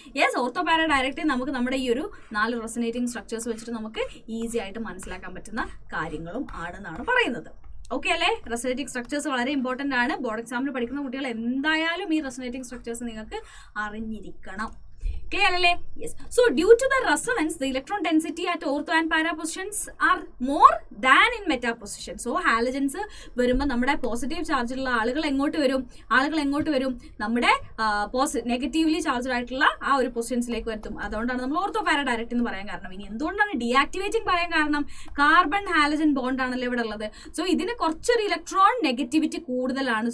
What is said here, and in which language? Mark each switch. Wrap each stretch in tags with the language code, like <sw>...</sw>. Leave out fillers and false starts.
<ml>Yes, ortho പാര directing നമുക്ക് നമ്മുടെ ഈ ഒരു 4 റെസൊനേറ്റിംഗ് സ്ട്രക്ചേഴ്സ് വെച്ചിട്ട് നമുക്ക് ഈസി ആയിട്ട് മനസ്സിലാക്കാൻ പറ്റുന്ന കാര്യങ്ങളും ആണെന്നാണ് പറയുന്നത്. ഓക്കെ അല്ലേ? റെസൊനേറ്റിംഗ് സ്ട്രക്ചേഴ്സ് വളരെ ഇമ്പോർട്ടൻ്റ് ആണ്. ബോർഡ് എക്സാമിന് പഠിക്കുന്ന കുട്ടികൾ എന്തായാലും ഈ റെസൊനേറ്റിംഗ് സ്ട്രക്ചേഴ്സ് നിങ്ങൾക്ക് അറിഞ്ഞിരിക്കണം. Clear alle? Yes.</ml> <en>So due to the resonance, the electron density at ortho and para positions are more than in meta position.</en> <ml>So halogens വരുമ്പോൾ നമ്മുടെ പോസിറ്റീവ് ചാർജുള്ള ആളുകൾ എങ്ങോട്ട് വരും, നമ്മുടെ നെഗറ്റീവ്ലി ചാർജ് ആയിട്ടുള്ള ആ ഒരു പൊസിഷൻസിലേക്ക് വരും. അതുകൊണ്ടാണ് നമ്മൾ ഓർത്തോ പാര ഡയറക്റ്റ് എന്ന് പറയാൻ കാരണം. ഇനി എന്തുകൊണ്ടാണ് ഡീആക്ടിവേറ്റിംഗ് പറയാൻ കാരണം? കാർബൺ ഹാലജൻ ബോണ്ട് ആണല്ലോ ഇവിടെ ഉള്ളത്. സോ ഇതിന് കുറച്ചൊരു ഇലക്ട്രോൺ നെഗറ്റിവിറ്റി കൂടുതലാണ്.</ml>